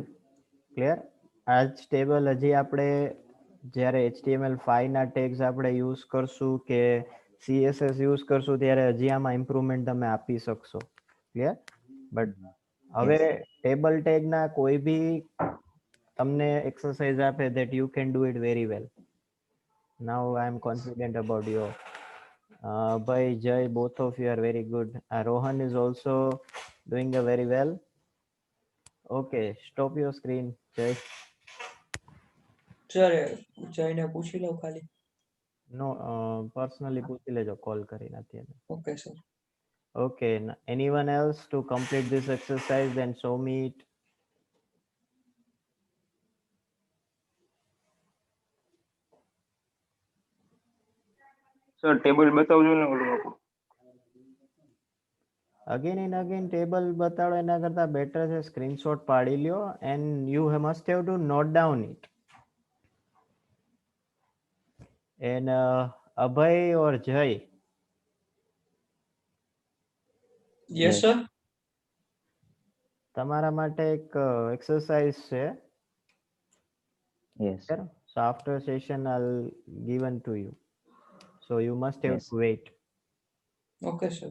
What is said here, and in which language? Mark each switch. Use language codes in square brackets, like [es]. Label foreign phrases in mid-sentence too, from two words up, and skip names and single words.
[gu] ક્લિયર. આ જ ટેબલ હજી આપણે જ્યારે HTML5 ના ટેગ્સ આપણે યુઝ કરશું કે CSS યુઝ કરશું ત્યારે હજી આમાં ઇમ્પ્રુવમેન્ટ તમે આપી શકશો. ક્લિયર. બટ હવે ટેબલ ટેગના કોઈ બી તમને એક્સરસાઇઝ આપે [en] that you can do it very well. Now I am confident about you. Bhai, Jay, both of you are very good. Rohan is also doing very well. Okay, stop your screen, Jay. [gu] સર જઈને પૂછી લઉં ખાલી. [en] No, personally [gu] પૂછી લેજો કોલ કરીને અત્યારે. [en] Okay sir. Okay, anyone else to complete this exercise and show me it? [gu] સર ટેબલ બતાવજો ને ઓલું આપણું. [en] Again and again table [gu] બતાડો એના કરતા બેટર છે સ્ક્રીનશોટ પાડી લ્યો [en] and you must have to note down it. And Abhay or Jay, Yes sir. [gu] તમારા માટે એક એક્સરસાઇઝ છે. [en] Yes. So after session I'll given to you. So you must have Yes. to wait. Okay sir.